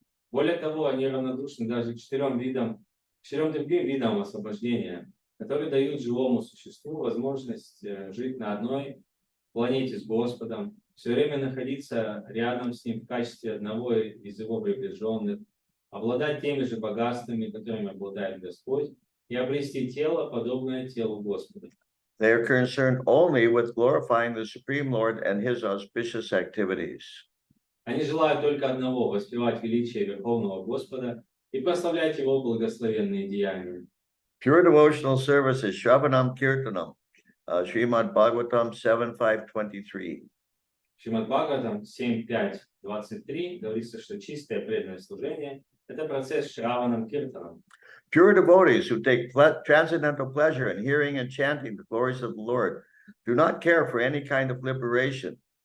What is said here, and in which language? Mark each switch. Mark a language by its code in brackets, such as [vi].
[ru] Более того, они равнодушны даже к четырем другим видам освобождения, которые дают живому существу возможность жить на одной планете с Господом, все время находиться рядом с Ним в качестве одного из Его приближенных, обладать теми же богатствами, которыми обладает Господь, и обрести тело, подобное телу Господа. [en] They are concerned only with glorifying the Supreme Lord and his auspicious activities. [ru] Они желают только одного — воспевать величие Верховного Господа и прославлять Его благословенные деяния. [en] Pure devotional service is Shravanam Kirtanam, Srimad Bhagavatam 7:5-23. [ru] Шримад Бхагаватам 7.5.23 говорится, что чистое преданное служение — это процесс Шраванам Киртаном. [en] Pure devotees who take transcendental pleasure in hearing and chanting the glories of the Lord do not care for any kind of liberation.